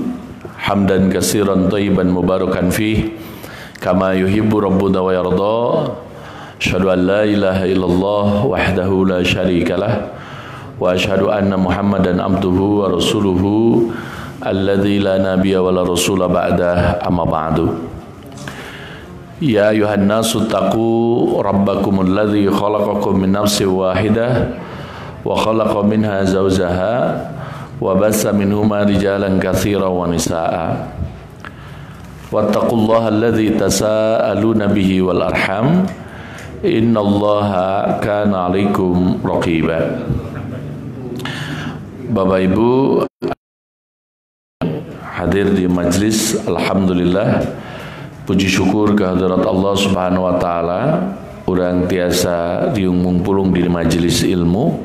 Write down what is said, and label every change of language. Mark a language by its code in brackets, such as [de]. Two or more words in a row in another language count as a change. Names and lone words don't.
[ar] حمدا كثيرا طيبا مباركا فيه كما يحب ربنا ويرضى. أشهد أن لا إله إلا الله وحده لا شريك له وأشهد أن محمدا عبده ورسوله الذي لا نبي ولا رسول بعده, أما بعد. يا أيها الناس اتقوا ربكم الذي خلقكم من نفس واحدة وخلق منها زوجها وبث منهما رجالا كثيرا ونساء واتقوا الله الذي تساءلون به والأرحام إن الله كان عليكم رقيبا. [id] Bapak Ibu hadir di majelis, alhamdulillah, puji syukur kehadirat Allah [ar] سبحانه وتعالى, [su] urang tiasa diung pulung di majelis ilmu.